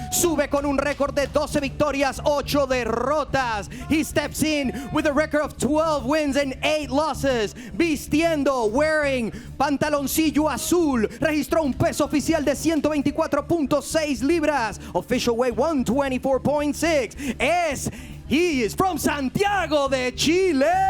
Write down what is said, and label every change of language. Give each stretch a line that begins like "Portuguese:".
Spanish: Sube con un récord de 12 victorias, 8 derrotas.
English: He steps in with a record of 12 wins and 8 losses.
Spanish: Vistiendo,
English: wearing
Spanish: pantaloncillo azul. Registró un peso oficial de 124.6 libras.
English: Official weight 124.6. He is from Santiago de Chile.